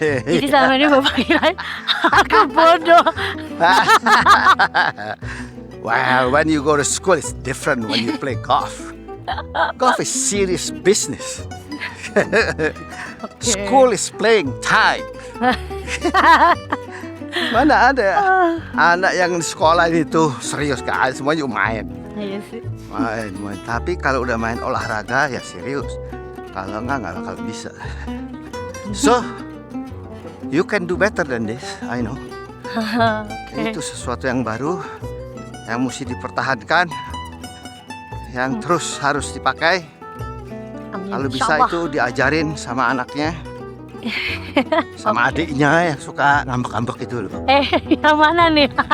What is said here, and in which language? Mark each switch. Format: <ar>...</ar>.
<id>Jadi selama ini Bapak kira aku bodoh.</id> <en>Well, when you go to school it's different when you play golf. Golf is serious business. School is playing time.</en> <id>Mana ada anak yang di sekolah itu serius kan, semuanya main. Iya sih. Main. Tapi kalau udah main olahraga ya serius. Kalau nggak bakal bisa.</id> <en>So, you can do better than this, I know.</en> <id>Itu sesuatu yang baru, yang mesti dipertahankan, yang terus harus dipakai. Kalau bisa itu diajarin sama anaknya, sama adiknya yang suka ngambek-ngambek itu loh. Yang mana nih?</id>